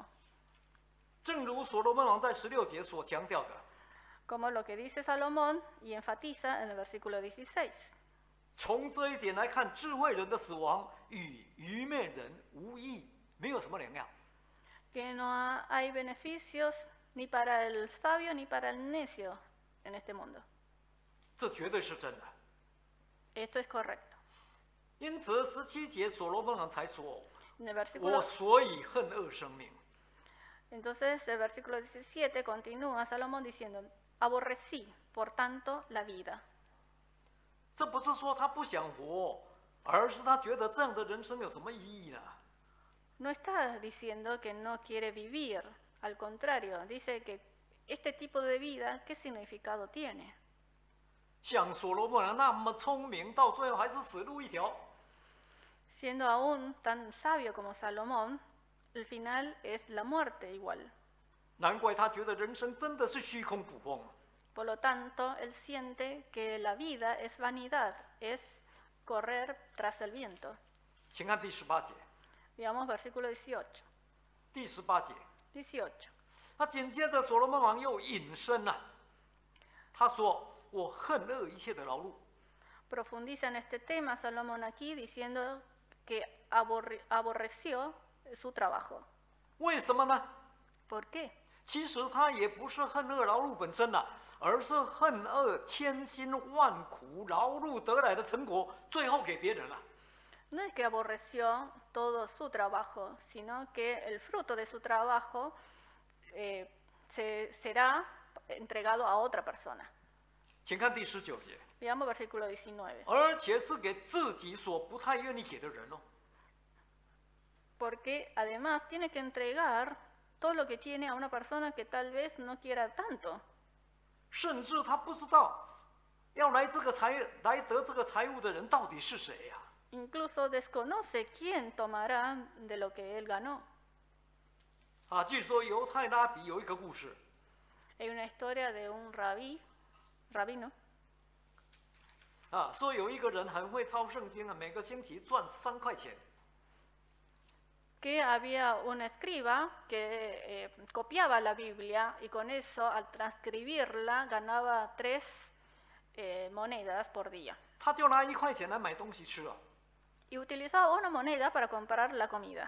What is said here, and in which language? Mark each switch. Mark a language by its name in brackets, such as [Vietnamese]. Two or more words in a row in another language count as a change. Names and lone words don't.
[Chinese] 正如所罗门王在16节所强调的， [Spanish] Como lo que dice Salomón y enfatiza en el versículo 16. [Chinese] 从这一点来看，智慧人的死亡与愚昧人无异，没有什么两样。 [Spanish] Que no hay beneficios ni para el sabio ni para el necio en este mundo. [Chinese] 这绝对是真的。 [Spanish] Esto es correcto. [Chinese] 因此17节所罗门王才说：“ [Spanish] En el [Chinese] 我 [Spanish] versículo, [Chinese] 所以恨恶生命。” [Spanish] entonces, el versículo 17 continúa Salomón diciendo, aborrecí, por tanto, la vida. [Chinese] 这不是说他不想活， 而是他觉得这样的人生有什么意义呢？ [Spanish] No está diciendo que no quiere vivir, al contrario, dice que este tipo de vida, ¿qué significado tiene? [Chinese] 像所罗门那么聪明，到最后还是死路一条。 [Spanish] Siendo aún tan sabio como Salomón, el final es la muerte igual. [Chinese] 难怪他觉得人生真的是虚空捕风。 [Spanish] Por lo tanto, él siente que la vida es vanidad, es correr tras el viento. [Chinese] 请看第18节。 [Spanish] Veamos versículo 18. [Chinese] 第18节， [Spanish] 18. [Chinese] 那紧接着所罗门王又引申了、他说：“我恨恶一切的劳碌。” [Spanish] Profundiza en este tema Salomón aquí diciendo que aborreció su trabajo. [Chinese] 为什么呢？ [Spanish] ¿Por qué? [Chinese] 其实他也不是恨恶劳碌本身呐、而是恨恶千辛万苦劳碌得来的成果，最后给别人了。 [Spanish] No es que aborreció todo su trabajo, sino que el fruto de su trabajo será entregado a otra persona. [Chinese] 请看第19节， [Spanish] Veamos versículo 19. [Chinese] 而且是给自己所不太愿意给的人哦。 [Spanish] Porque además tiene que entregar todo lo que tiene a una persona que tal vez no quiera tanto. [Chinese] 甚至他不知道要来得这个财物的人到底是谁呀、 [Spanish] Incluso desconoce quién tomará de lo que él ganó. [Chinese] 据说犹太拉比有一个故事， [Spanish] Hay una historia de un rabino, [Chinese] 说有一个人很会抄圣经啊，每个星期赚3块钱。 [Spanish] que había un escriba que copiaba la Biblia y con eso, al transcribirla, ganaba 3 monedas por día. [Chinese] 他就拿1块钱来买东西吃啊， [Spanish] Y utilizaba una moneda para comprar la comida,